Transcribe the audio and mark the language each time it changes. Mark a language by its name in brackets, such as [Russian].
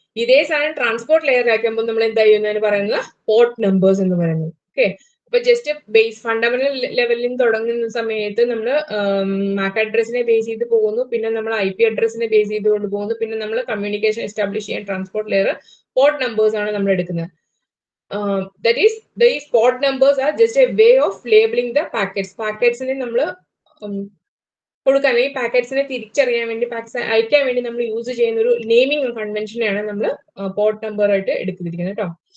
[Malayalam] ഇതേ സാധനം transport layer ആക്കുമ്പോൾ നമ്മൾ എന്താ ചെയ്യുന്നതിന് പറയുന്നത് പോർട്ട് നമ്പേഴ്സ് എന്ന് പറയുന്നത്. ഓക്കെ, അപ്പൊ ജസ്റ്റ് ബേസ് ഫണ്ടമെന്റൽ ലെവലിൽ നിന്ന് തുടങ്ങുന്ന സമയത്ത് നമ്മൾ മാക് അഡ്രസ്സിനെ ബേസ് ചെയ്ത് പോകുന്നു, പിന്നെ നമ്മൾ IP അഡ്രസ്സിനെ ബേസ് ചെയ്തുകൊണ്ട് പോകുന്നു, പിന്നെ നമ്മൾ കമ്മ്യൂണിക്കേഷൻ എസ്റ്റാബ്ലിഷ് ചെയ്യാൻ ട്രാൻസ്പോർട്ട് ലെയർ പോർട്ട് നമ്പേഴ്സ് ആണ് നമ്മൾ എടുക്കുന്നത്. [English] That is, these port numbers are just a way of labeling the packets. [Malayalam] പാക്കറ്റ്സിനെ നമ്മൾ കൊടുക്കാൻ ഈ പാക്കറ്റ്സിനെ തിരിച്ചറിയാൻ വേണ്ടി പാക്കറ്റ്സ് അയക്കാൻ വേണ്ടി നമ്മൾ യൂസ് ചെയ്യുന്ന ഒരു നെയിമിംഗ് കൺവെൻഷനെയാണ് നമ്മൾ പോർട്ട് നമ്പർ ആയിട്ട് എടുത്തിരിക്കുന്നത് കേട്ടോ.